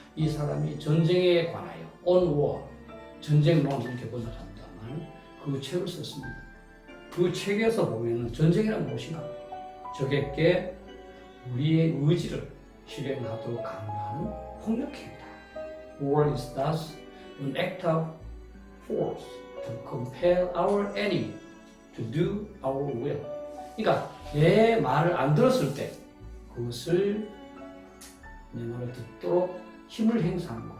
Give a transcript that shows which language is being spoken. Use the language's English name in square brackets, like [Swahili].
[Korean] 이 사람이 전쟁에 관하여 on war 전쟁론 이렇게 번역을 합니다만 그 책을 썼습니다. 그 책에서 보면은 전쟁이란 무엇인가? 적에게 우리의 의지를 실행하도록 강요하는 폭력행위다. [English] War is thus an act of force to compel our enemy to do our will. [Korean] 그러니까 내 말을 안 들었을 때 그것을 내 말을 듣도록 힘을 행사하는 것.